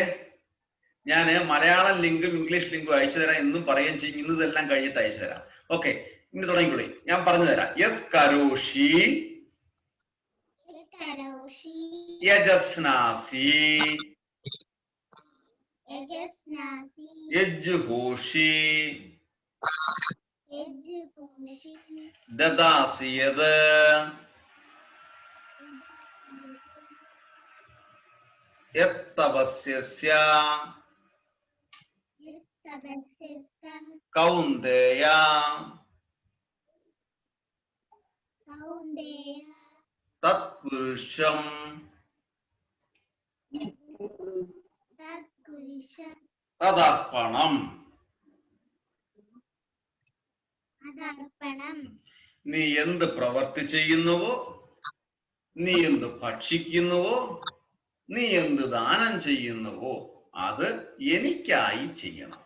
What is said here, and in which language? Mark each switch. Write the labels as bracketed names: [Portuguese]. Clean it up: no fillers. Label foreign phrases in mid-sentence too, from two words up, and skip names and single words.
[Malayalam] ഞാൻ മലയാളം ലിങ്കും ഇംഗ്ലീഷ് ലിങ്കും അയച്ചു തരാം എന്നും പറയുകയും ചെയ്യും. ഇന്ന് ഇതെല്ലാം കഴിഞ്ഞിട്ട് അയച്ചു തരാം. ഓക്കെ, ഇനി തുടങ്ങിക്കൊള്ളി. ഞാൻ പറഞ്ഞു തരാം. [Sanskrit] യത് കരോഷി യജസ്നാസി യജ്ജുഹോഷി ദദാസി യത് യത് തപസ്യസ്യ കൗന്ദേയ തത് കുരുഷം തദർപ്പണം. [Malayalam] നീ എന്ത് പ്രവർത്തി ചെയ്യുന്നുവോ, നീ എന്ത് ഭക്ഷിക്കുന്നുവോ, നീ എന്ത് ദാനം ചെയ്യുന്നുവോ, അത് എനിക്കായി ചെയ്യണം.